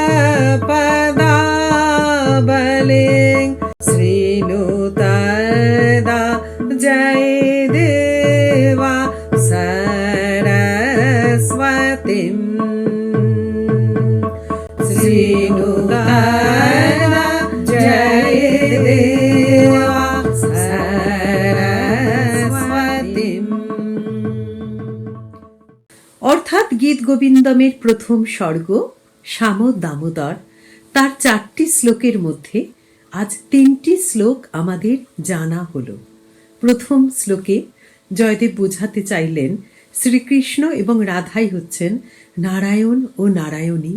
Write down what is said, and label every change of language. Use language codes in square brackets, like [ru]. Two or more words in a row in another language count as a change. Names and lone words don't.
[sa] पदावलिं श्रीनु तदा जयदेवा सरस्वतीं श्रीनु तदा जयदेवा सरस्वतीं। [bn] অর্থাৎ গীত গোবিন্দমের প্রথম স্বর্গ শ্যাম দামোদর, তার 4টি শ্লোকের মধ্যে আজ 3টি শ্লোক আমাদের জানা হলো। প্রথম শ্লোকে জয়দেব বোঝাতে চাইলেন শ্রীকৃষ্ণ এবং রাধাই হচ্ছেন নারায়ণ ও নারায়ণী।